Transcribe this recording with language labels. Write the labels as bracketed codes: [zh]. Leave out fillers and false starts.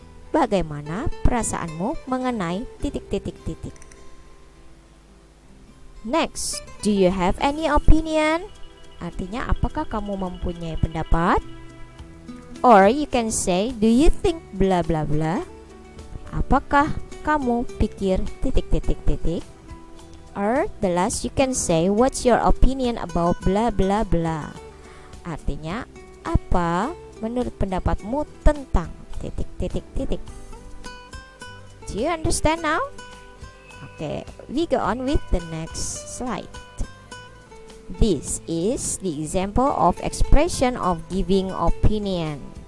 [id] Bagaimana perasaanmu mengenai titik-titik-titik? [en] Next, do you have any opinion? [id] Artinya, apakah kamu mempunyai pendapat? [en] Or you can say, do you think bla bla bla? [id] Apakah kamu pikir titik titik titik. [en] Or the last you can say what's your opinion about blah blah blah. [id] Artinya apa menurut pendapatmu tentang titik titik titik. [en] Do you understand now? Okay, we go on with the next slide. This is the example of expression of giving opinion.